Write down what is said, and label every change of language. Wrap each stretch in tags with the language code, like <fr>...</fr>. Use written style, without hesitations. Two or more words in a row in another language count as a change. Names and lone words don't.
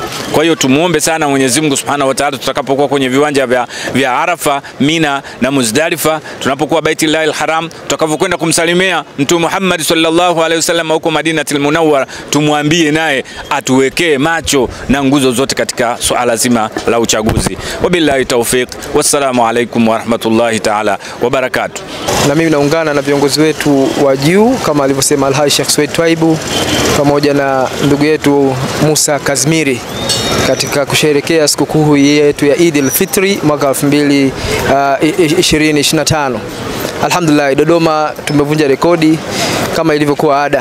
<sw>Kwa hiyo tumuombe sana Mwenyezi Mungu</sw> <ar>سبحانه وتعالى</ar> <sw>tutakapokuwa kwenye viwanja vya Arafa, Mina na Muzdalifa, tunapokuwa Baitillahil Haram, tutakapokwenda kumsalimia Mtume wetu Muhammad</sw> <ar>صلى الله عليه وسلم</ar> <sw>huko Madinatul Munawwara, tumwambie naye atuwekee macho na nguzo zote katika swala zima la uchaguzi.</sw> <ar>وبالله التوفيق والسلام عليكم ورحمة الله تعالى وبركاته.</ar> <sw>Na mimi naungana na viongozi wetu wa juu kama alivyosema Alhaji Sheikh Suwaid Twaibu pamoja na ndugu yetu Musa Kazmiri katika kusherehekea sikukuu yetu ya Eid al-Fitri mwaka 2025. Alhamdulillah, Dodoma tumevunja rekodi kama ilivyokuwa ada.</sw>